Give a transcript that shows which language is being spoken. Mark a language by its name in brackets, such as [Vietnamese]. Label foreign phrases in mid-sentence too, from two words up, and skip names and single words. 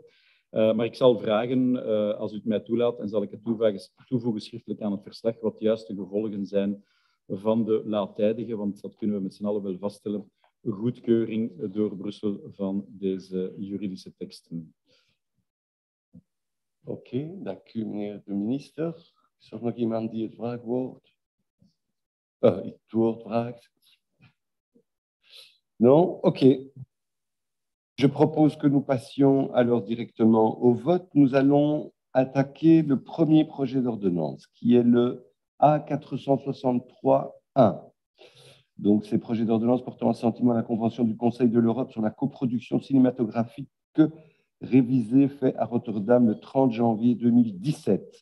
[Dutch] Maar ik zal vragen, als u het mij toelaat, en zal ik het toevoegen schriftelijk aan het verslag, wat juist de gevolgen zijn van de laattijdige, want dat kunnen we met z'n allen wel vaststellen, goedkeuring door Brussel van deze juridische teksten. Oké, dank u, meneer de minister. Is er nog iemand die het woord vraagt? [French] Non? OK. Je propose que nous passions alors directement au vote. Nous allons attaquer le premier projet d'ordonnance, qui est le A463-1. Donc, ces projets d'ordonnance portant assentiment à la Convention du Conseil de l'Europe sur la coproduction cinématographique révisée, fait à Rotterdam le 30 janvier 2017.